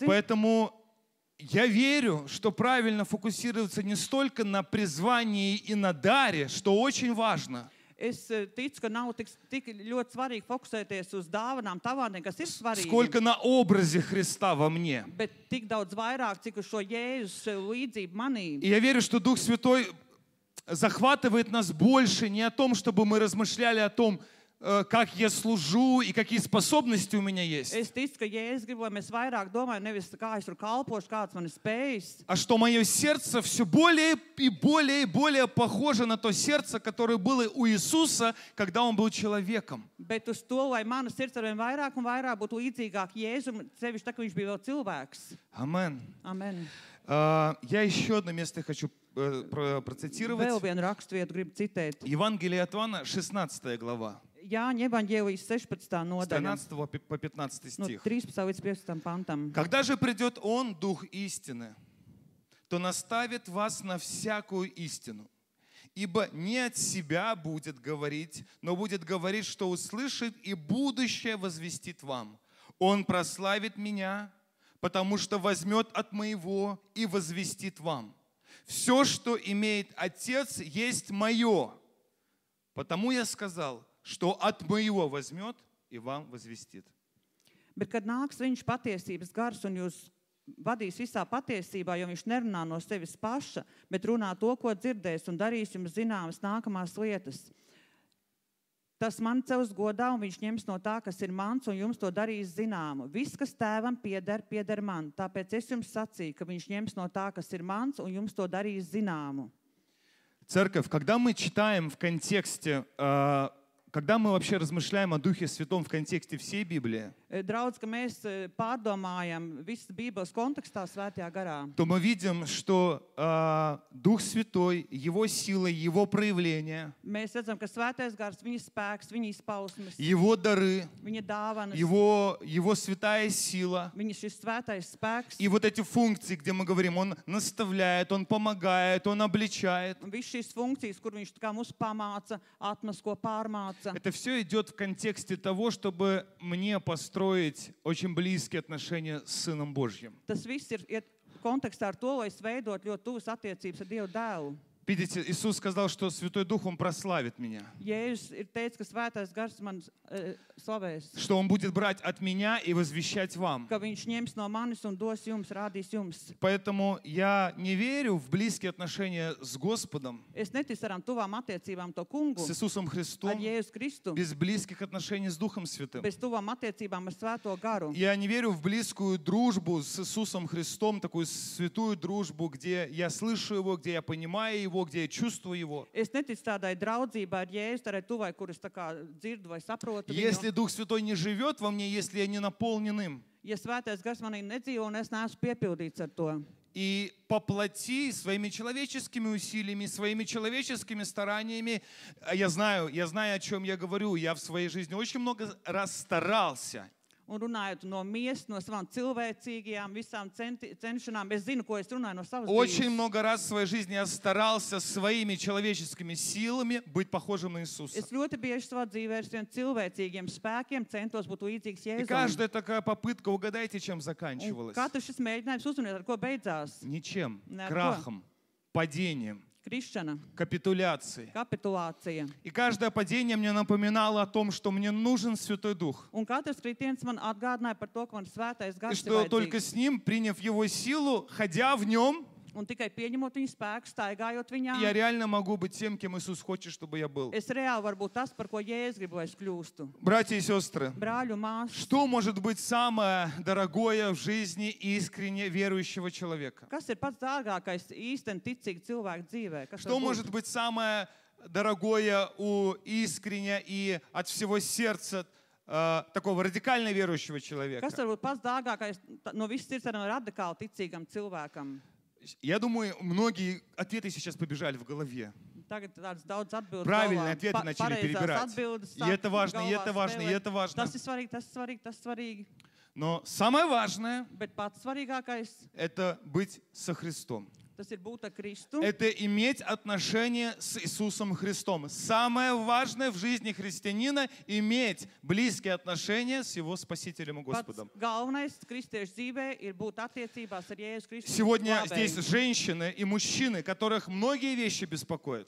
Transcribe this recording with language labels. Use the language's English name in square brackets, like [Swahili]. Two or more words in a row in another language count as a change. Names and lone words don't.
[Russian] Поэтому я верю, что правильно фокусироваться не столько на призвании и на даре, что очень важно, [Latvian] Es ticu, ka nav tik ļoti svarīgi fokusēties uz dāvanām, tavādiem, kas ir svarīgi, [Russian] сколько на образе Христа во мне. [Latvian] bet tik daudz vairāk, cik uz šo Jēzus līdzību manī. [Russian] И я верю, что Дух Святой захватывает нас больше не о том, чтобы мы размышляли о том, как я служу и какие способности у меня есть, [Latvian] Es ticu, ka Jēzus grib, lai mēs vairāk domājam, nevis kā es tur kalpošu, kāds man ir spējas, [Russian] а что мое сердце все более и более и более похоже на то сердце, которое было у Иисуса, когда Он был человеком. [Latvian] bet uz to, lai mana sirds arvien vairāk un vairāk būtu līdzīgāk Jēzum, sevišķi tā, ka viņš bija vēl cilvēks. Amen. Amen. [Russian] Я еще одно место хочу [Latvian] Vēl [Russian] процитировать. [Latvian] vienu raksturvietu gribu citēt. [Russian] Евангелие от Иоанна, 16 глава, [Latvian] Jāņa evaņģēlijas 16. [Russian] с [Latvian] nodaļa, [Russian] 13 по 15 [Latvian] no [Russian] стих. [Latvian] 13. līdz 15. pantam. [Russian] «Когда же придет Он, Дух истины, то наставит вас на всякую истину. Ибо не от себя будет говорить, но будет говорить, что услышит, и будущее возвестит вам. Он прославит меня, потому что возьмет от моего и возвестит вам. Все, что имеет Отец, есть мое. Потому я сказал, что от моего возьмет и вам возвестит». [Latvian] Bet, kad nāks viņš patiesības gars un jūs vadīs visā patiesībā, jo viņš nerunā no sevis paša, bet runā to, ko dzirdēs un darīs jums zināmas nākamās lietas. Tas man cels godā un viņš ņems no tā, kas ir mans, un jums to darīs zināmu. Viss, kas tēvam pieder man. Tāpēc es jums sacīju, ka viņš ņems no tā, kas ir mans, un jums to darīs zināmu. [Russian] Церковь, когда мы читаем в контексте, когда мы вообще размышляем о Духе Святом в контексте всей Библии, [Latvian] Draudz, ka mēs pārdomājam visas Bībeles kontekstā svētajā garā, [Russian] то мы видим, что Дух Святой, Его сила, Его проявления, [Latvian] mēs redzam, ka svētais gars, viņa spēks, viņa izpausmes, [Russian] Его дары, [Latvian] viņa dāvanas, [Russian] Его святая сила, [Latvian] viņa šis svētais spēks, [Russian] и вот эти функции, где мы говорим, Он наставляет, Он помогает, Он обличает. [Latvian] un viss šīs funkcijas, kur viņš tā kā mūs pamāca, atmasko, pārmāca, teica. [Russian] Это все идет в контексте того, чтобы мне построить очень близкие отношения с Сыном Божьим. [Latvian] Tas viss iet kontekstā ar to, lai es veidot ļoti tuvas attiecības ar Dievu dēlu. [Russian] Видите, Иисус сказал, что Святой Дух, Он прославит меня. [Latvian] Jēzus ir teicis, ka svētais gars man slavēs. [Russian] Что Он будет брать от меня и возвещать вам. [Latvian] Ka viņš ņems no manis un dos jums, rādīs jums. [Russian] Поэтому я не верю в близкие отношения с Господом, [Latvian] Es neticu ar tuvām attiecībām to kungu, [Russian] с Иисусом [Latvian] ar [Russian] Христом, [Latvian] Jēzus Kristu, [Russian] без близких отношений с Духом Святым. [Latvian] bez tuvām attiecībām ar svēto garu. [Russian] Я не верю в близкую дружбу с Иисусом Христом, такую святую дружбу, где я слышу Его, где я понимаю Его, где я чувствую Его. [Latvian] Es neticu tādai draudzībai ar Jēzu, tādai tuvai, kuras tā kā dzirdu vai saprotu [Russian] Если [Latvian] viņu. [Russian] Дух Святой не живет во мне, если я не наполнен им, [Latvian] Ja svētais gars manī nedzīvo un es neesmu piepildīts ar to. [Russian] и по плоти, своими человеческими усилиями, своими человеческими стараниями, я знаю, о чем я говорю. Я в своей жизни очень много раз старался. [Latvian] Un runājot no miesas, no savām cilvēcīgajām, visām cenšanām, es zinu, ko es runāju no savas [Russian] Очень [Latvian] dzīves. [Russian] много раз в своей жизни я старался своими человеческими силами быть похожим на Иисуса. [Latvian] Es ļoti bieži savā dzīvē ar saviem cilvēcīgiem spēkiem centos būt līdzīgs [Russian] И [Latvian] Jēzum. [Russian] каждая такая попытка, угадайте, чем [Latvian] Un [Russian] заканчивалась? [Latvian] katrs šis mēģinājums uzmanīt, ar ko beidzās? [Russian] Ничем. На Крахом, падением, [Latvian] Krišana, [Russian] капитуляцией. [Latvian] kapitulācija. [Russian] И каждое падение мне напоминало о том, что мне нужен Святой Дух. [Latvian] Un katrs kritiens man atgādināja par to, ka man svētais [Russian] И [Latvian] gars ir [Russian] что только [Latvian] vajadzīgs. [Russian] с Ним, приняв Его силу, ходя в Нем, [Latvian] Un tikai pieņemot viņa spēku, staigājot viņā, [Russian] я реально могу быть тем, кем Иисус хочет, чтобы я был. [Latvian] es reāli varu būt tas, par ko Jēzus grib, lai es kļūstu. [Russian] Братья и сестры, [Latvian] Brāļu māsas, [Russian] что может быть самое дорогое в жизни искренне верующего человека? [Latvian] kas ir pats dārgākais īsten ticīgi cilvēku dzīvē? Kas [Russian] Что [Latvian] var būt? [Russian] может быть самое дорогое у искренне и от всего сердца такого радикально верующего человека? [Latvian] Kas var būt pats dārgākais no visas sirds arī radikāli ticīgam cilvēkam? [Russian] Я думаю, многие ответы сейчас побежали в голове. [Latvian] Tagad tādas daudz atbildes. [Russian] Правильные ответы начали перебирать. И это важно, и это важно, и это важно. [Latvian] Tas ir svarīgi, tas ir svarīgi, tas ir svarīgi. [Russian] Но самое важное [Latvian] Bet pats svarīgākais, – [Russian] это быть со Христом. [Latvian] tas ir būt ar Kristu. [Russian] Это иметь отношения с Иисусом Христом. Самое важное в жизни христианина – иметь близкие отношения с Его Спасителем и [Latvian] Pats [Russian] Господом. [Latvian] galvenais kristiešu dzīvē ir būt attiecībās ar Jēzus Kristu. [Russian] Сегодня здесь женщины и мужчины, которых многие вещи беспокоят.